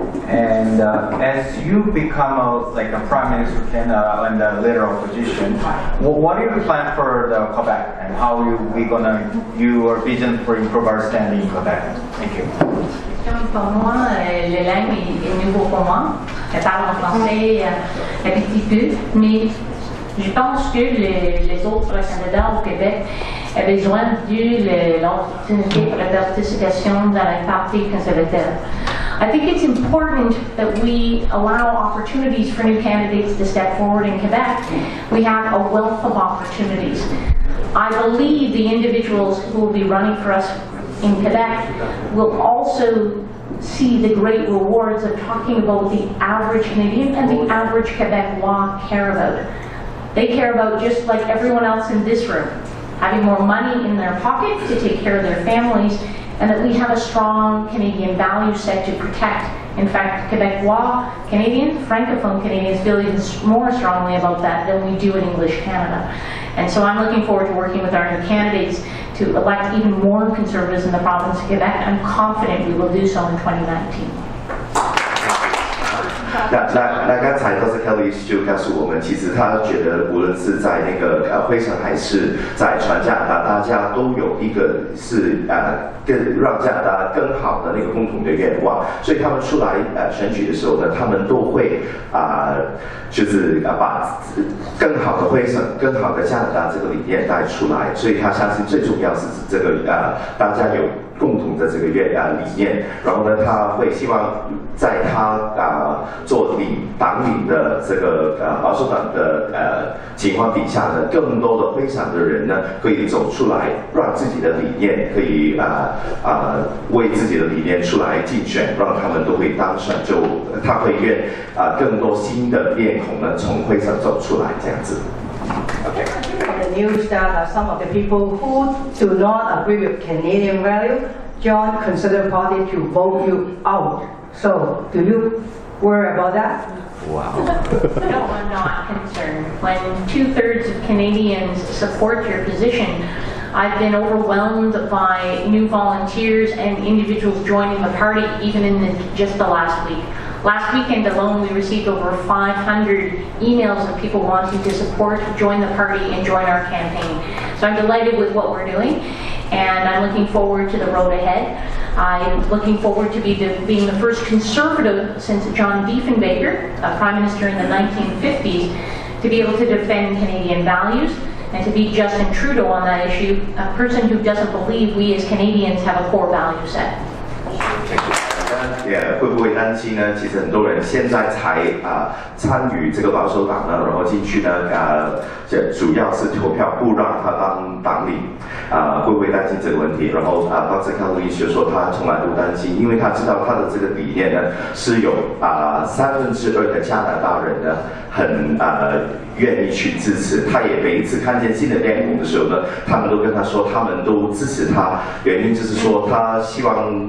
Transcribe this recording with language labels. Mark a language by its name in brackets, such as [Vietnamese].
[English] And as you become a prime minister of Canada in the later opposition, what are your plans for the Quebec and how your vision for improve our standing in Quebec? Thank you. [French] Pour moi, le langue est nouveau pour moi. Je parle en français un petit peu, mais je pense que les autres candidats au Québec avaient besoin de l'opportunité pour la participation dans le Parti conservateur. [English] I think it's important that we allow opportunities for new candidates to step forward in Quebec. We have a wealth of opportunities. I believe the individuals who will be running for us in Quebec will also see the great rewards of talking about the average Canadian and the average Quebecois care about. They care about, just like everyone else in this room, having more money in their pocket to take care of their families, and that we have a strong Canadian value set to protect. In fact, Quebecois Canadians, Francophone Canadians feel even more strongly about that than we do in English Canada. And so I'm looking forward to working with our new candidates to elect even more Conservatives in the province of Quebec. I'm confident we will do so in 2019. [Chinese] 那刚才都是 Kellie 就告诉我们，其实他觉得无论是在那个灰城还是在全加拿大，大家都有一个是让加拿大更好的那个共同的愿望，所以他们出来选举的时候呢，他们都会就是把更好的灰城、更好的加拿大这个理念带出来，所以他相信最重要是这个大家有共同的这个理念，然后呢，他会希望在他做党领的这个保守党的情况底下呢，更多的灰城的人呢可以走出来，让自己的理念可以为自己的理念出来竞选，让他们都会当选，就他会愿更多新的面孔呢从灰城走出来这样子。 [English] Okay. The news that some of the people who do not agree with Canadian value join Conservative Party to vote you out. So, do you worry about that? Wow. No, I'm not concerned. When 2/3 of Canadians support your position, I've been overwhelmed by new volunteers and individuals joining the party, even in just the last week. Last weekend alone, we received over 500 emails of people wanting to support, join the party, and join our campaign. So I'm delighted with what we're doing, and I'm looking forward to the road ahead. I'm looking forward to being the first Conservative since John Diefenbaker, a Prime Minister in the 1950s, to be able to defend Canadian values and to be Justin Trudeau on that issue, a person who doesn't believe we as Canadians have a core value set. [Chinese] 会不会担心呢？其实很多人现在才参与这个保守党呢，然后进去呢主要是投票不让他当党领会不会担心这个问题？然后Dr. Kellie Leitch说他从来不担心，因为他知道他的这个理念呢是有2/3的加拿大人呢很愿意去支持，他也每一次看见新的面孔的时候呢，他们都跟他说他们都支持他，原因就是说他希望